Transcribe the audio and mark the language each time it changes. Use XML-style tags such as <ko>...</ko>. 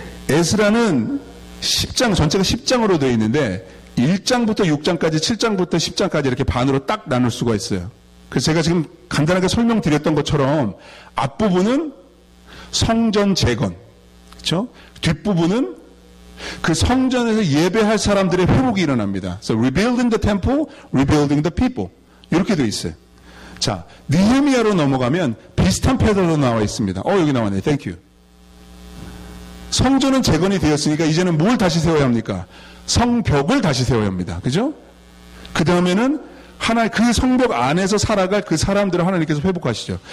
<ko>에스라는 10장, 전체가 10장으로 되어 있는데 1장부터 6장까지, 7장부터 10장까지 이렇게 반으로 딱 나눌 수가 있어요. 그래서 제가 지금 간단하게 설명드렸던 것처럼 앞부분은 성전 재건, 그렇죠? 뒷부분은 그 성전에서 예배할 사람들의 회복이 일어납니다.</ko> <en>So rebuilding the temple, rebuilding the people.</en> <ko>이렇게 되어 있어요. 자, 느헤미야로 넘어가면 비슷한 패턴으로 나와 있습니다. 여기 나왔네.</ko> <en>Thank you.</en> <ko>성전은 재건이 되었으니까 이제는 뭘 다시 세워야 합니까? 성벽을 다시 세워야 합니다. 그죠? 그 다음에는 그 성벽 안에서 살아갈 그 사람들을 하나님께서 회복하시죠.</ko>